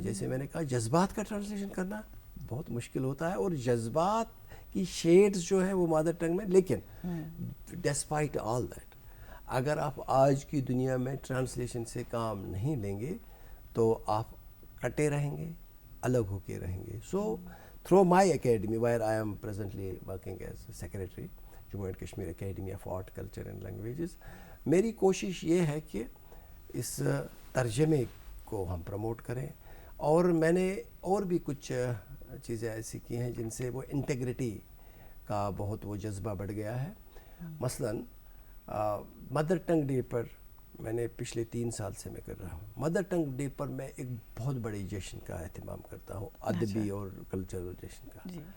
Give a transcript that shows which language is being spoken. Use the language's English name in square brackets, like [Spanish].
[Urdu] جیسے میں نے کہا, جذبات کا ٹرانسلیشن کرنا بہت مشکل ہوتا ہے, اور جذبات کی شیڈز جو ہیں وہ مادر ٹنگ میں. لیکن ڈسپائٹ آل دیٹ, اگر آپ آج کی دنیا میں ٹرانسلیشن سے کام نہیں لیں گے تو آپ کٹے رہیں گے, الگ ہو کے رہیں گے. [English] so through my academy, where I am presently working as secretary, Jammu and Kashmir Academy of Art, Culture and Languages, [Urdu] میری کوشش یہ ہے کہ اس ترجمے کو ہم پروموٹ کریں. اور میں نے اور بھی کچھ چیزیں ایسی کی ہیں جن سے وہ انٹیگریٹی کا بہت وہ جذبہ بڑھ گیا ہے. مثلاً مدر ٹنگ ڈے پر میں نے پچھلے 3 سال سے میں کر رہا ہوں. مدر ٹنگ ڈے پر میں ایک بہت بڑے جشن کا اہتمام کرتا ہوں, ادبی اور کلچرل جشن کا.